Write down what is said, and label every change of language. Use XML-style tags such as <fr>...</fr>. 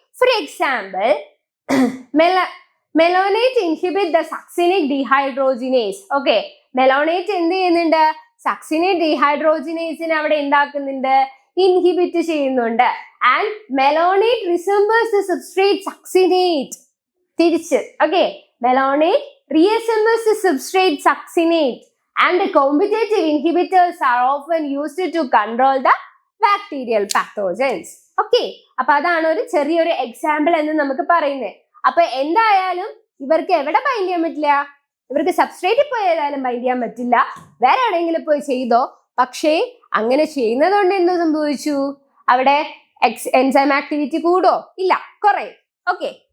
<en>For example, malonate inhibit the succinic dehydrogenase. Okay.</en> <ml>മെലോനേറ്റ് എന്ത് ചെയ്യുന്നുണ്ട്? Succinic ഡീഹൈഡ്രോജിനേസിനെ അവിടെ എന്താക്കുന്നുണ്ട്? ഇൻഹിബിറ്റ് ചെയ്യുന്നുണ്ട്.</ml> <en>And malonate resembles the substrate succinate.</en> <ml>തിരിച്ച്. Okay.</ml> <en>Malonate reassembles the substrate succinate and the competitive inhibitors are often used to control the bacterial pathogens. Okay.</en> <ml>അപ്പൊ അതാണ് ഒരു ചെറിയൊരു example എന്ന് നമുക്ക് പറയുന്നത്. അപ്പൊ എന്തായാലും ഇവർക്ക് എവിടെ ബൈൻഡ് ചെയ്യാൻ പറ്റില്ല? ഇവർക്ക് സബ്സ്ട്രേറ്റിൽ പോയി ഏതായാലും ബൈൻഡ് ചെയ്യാൻ പറ്റില്ല. വേറെ എവിടെയെങ്കിലും പോയി ചെയ്തോ. പക്ഷേ അങ്ങനെ ചെയ്യുന്നത് കൊണ്ട് എന്ത് സംഭവിച്ചു? അവിടെ എൻസൈം ആക്ടിവിറ്റി കൂടോ? ഇല്ല, കുറയും. ഓക്കെ.</ml>